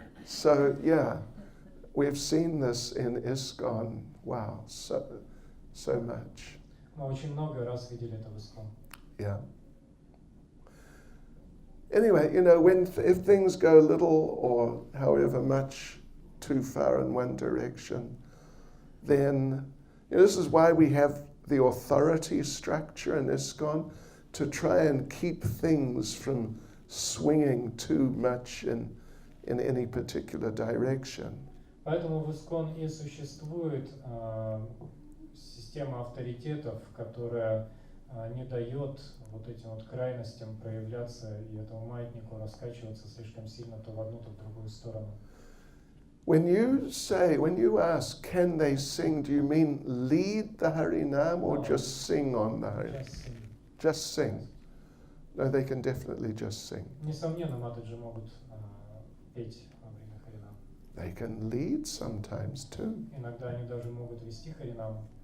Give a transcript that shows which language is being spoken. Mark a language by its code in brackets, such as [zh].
[en] So, yeah, we've seen this in ISKCON. Wow, so much. [ru] Мы очень много раз видели это в ISKCON. [en] Yeah. Anyway, you know, if things go a little or however much too far in one direction, then this is why we have the authority structure in ISKCON, to try and keep things from swinging too much in any particular direction. [ru] Поэтому в ISKCON и существует система авторитетов, которая не дает вот этим вот крайностям проявляться и этому маятнику раскачиваться слишком сильно то в одну, то в другую сторону. [en] When you ask, can they sing, do you mean lead the Harinam or just sing on the Harinam? Just sing. No, they can definitely just sing. [ru] Несомненно, матаджи могут петь во время Харинама. [en] They can lead sometimes too. [ru] Иногда они даже могут вести Харинаму.